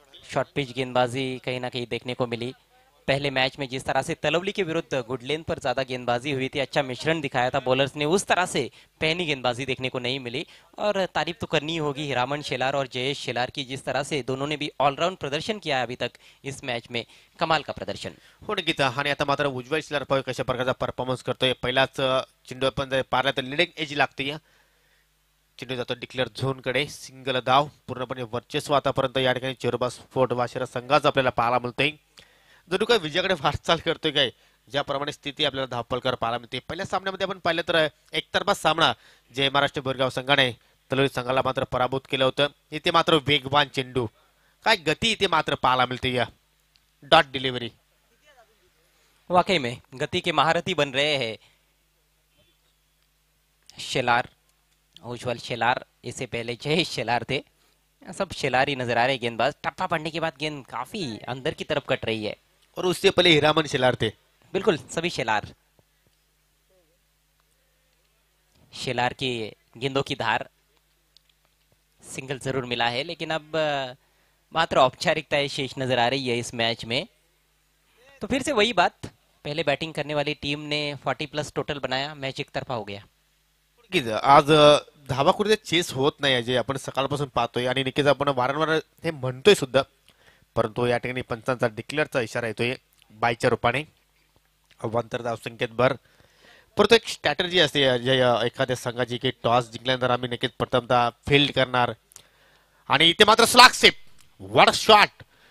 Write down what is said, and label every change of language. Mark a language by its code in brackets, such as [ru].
[hi] Short pitch गेंदबाजी कहीं ना कहीं देखने को मिली. पहले मैच में जिस तरह से तलवली के विरुद्ध गुडलेन पर ज्यादा गेंदबाजी हुई थी, अच्छा मिश्रण दिखाया था बॉलर्स ने, उस तरह से पहनी गेंदबाजी देखने को नहीं मिली. और तारीफ तो करनी होगी हीरामन शेलार और जयेश शेलार की, जिस तरह से दोनों ने भी ऑलराउंड प्रदर्शन किया है अभी तक इस मैच में. कमाल का प्रदर्शन. [mr] हो नक्कीच. आणि आता मात्र उज्ज्वल शेलार पाहू कशा प्रकारचा परफॉर्मन्स करतोय. पहिलाच चेंडू आपण जर पारला तर लिडिंग एज लागते. चेंडू जातो डिक्लेअर झोन कडे. सिंगल धाव. पूर्णपणे वर्चस्व आतापर्यंत या ठिकाणी चेरोबा स्पोर्ट वाशिरा संघाचा आपल्याला पाहायला मिळतोय. जणू काय विजयाकडे वाटचाल करतोय काय, ज्याप्रमाणे स्थिती आपल्याला धावपलकर पाहायला मिळते. पहिल्या सामन्यामध्ये आपण पाहिलं तर एकतर्फा सामना जय महाराष्ट्र बोरगाव संघाने तलोरी संघाला मात्र पराभूत केलं होतं. इथे मात्र वेगवान चेंडू, काय गती इथे मात्र पाहायला मिळते. या डॉट डिलीवरी [hi] वाकई में गति के महारथी बन रहे हैं शेलार, उज्ज्वल शेलार. इससे पहले जयेश शेलार थे. सब शेलार ही नजर आ रहे गेंदबाज. टप्पा पड़ने के बाद गेंद काफी अंदर की तरफ कट रही है. और उससे पहले हीरामन शेलार थे. बिल्कुल सभी शेलार. शेलार की गेंदों की धार. सिंगल जरूर मिला है लेकिन अब मात्र औपचारिकताएं शेष नजर आ रही है इस मैच में. तो फिर से वही बात, पहले बैटिंग करने वाली टीम ने 40 प्लस टोटल बनाया, मैच एक तरफा हो गया. [mr] नक्कीच आज धावा कुठे चेस होत नाही जे आपण सकाळपासून पाहतोय आणि नक्कीच आपण वारंवार हे म्हणतोय सुद्धा, परंतु या ठिकाणी पंचांचा डिक्लेअरचा इशारा येतोय बायच्या रूपाने. अवांतर धावसंख्येत भर, परंतु एक स्ट्रॅटर्जी असते जे एखाद्या संघाची की टॉस जिंकल्यानंतर आम्ही नक्कीच प्रथमतः फील्ड करणार आणि इथे मात्र स्लॅग सेप, वॉट शॉट.